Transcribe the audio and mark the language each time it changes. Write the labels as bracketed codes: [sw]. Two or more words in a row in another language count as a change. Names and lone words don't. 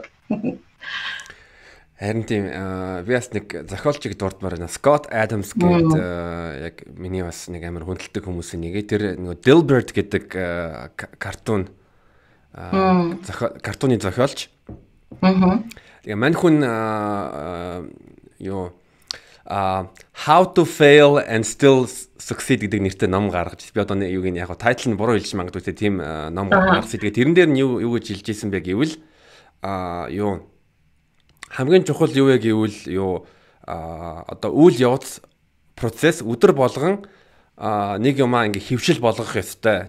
[mn] Харин тийм би бас нэг зохиолчийг дурдмаар байна. Scott Adams гэдэг яг миний бас нэг амар хүндэлдэг хүмүүсийн нэг. Тэр нөгөө Dilbert гэдэг картууны зохиолч. Тэгээ мань хүн [en] How to fail and still succeed [mn] гэдэг нэртэй ном гаргаж. Би одоо юуг нь яг тайтл нь буруу хэлж магадгүй тийм ном гаргасан. Тэгээ тэрэн дээр нь юу гэж хэлж ийсэн бэ гэвэл хамгийн чухал юу вэ гэвэл одоо үйл явц процесс өдөр болгон нэг юмаа ингээ хөвшил болгох ёстой.